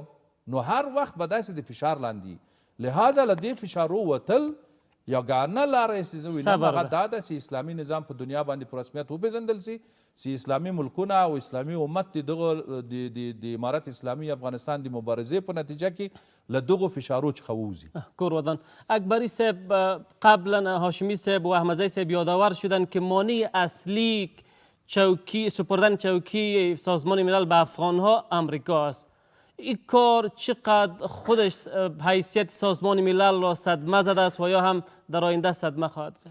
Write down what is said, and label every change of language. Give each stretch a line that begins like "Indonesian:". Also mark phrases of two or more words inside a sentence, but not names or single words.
Pashto: نو هر وخت به داسې د فشار لاندې لہذا له دې فشارو وتل یګانه لاره یې چې زه وینم هغه دا ده چې اسلامي نظام په دنیا باندې په رسمیت وپېژندل سي، چې اسلامي ملکونه او اسلامي امت د دغه د امارت اسلامي افغانستان د مبارزې په نتیجه کې له دغو فشارو څخه ووځي. کور ودان
Persian: اکبری صاحب قبلا هاشمی صاحب و احمدزی صاحب یادآور شدن که مانع اصلی سپردن چوکی سازمان ملل به افغانها امریکا است. این کار چقدر خودش حیثیت سازمان ملل را صدمه زده است و یا هم در آینده صدمه خواهد زد؟